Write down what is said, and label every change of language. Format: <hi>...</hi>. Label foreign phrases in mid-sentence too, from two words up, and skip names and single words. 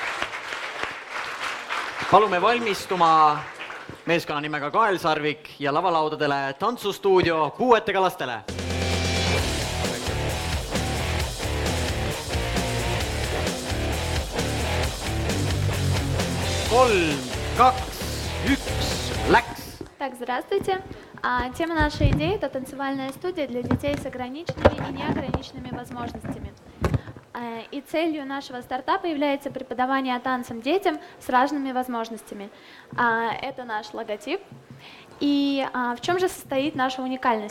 <et>Palume valmistuma meeskonna nimega Kael Sarvik ja lavalaudadele tantsustuudio puuetega lastele. 3, 2, 1, läks!</et> <ru>Так, здравствуйте. Тема нашей идеи – это танцевальная студия для детей с ограниченными и неограниченными возможностями. И целью нашего стартапа является преподавание танцам детям с разными возможностями. Это наш логотип. И в чем же состоит наша уникальность?</ru>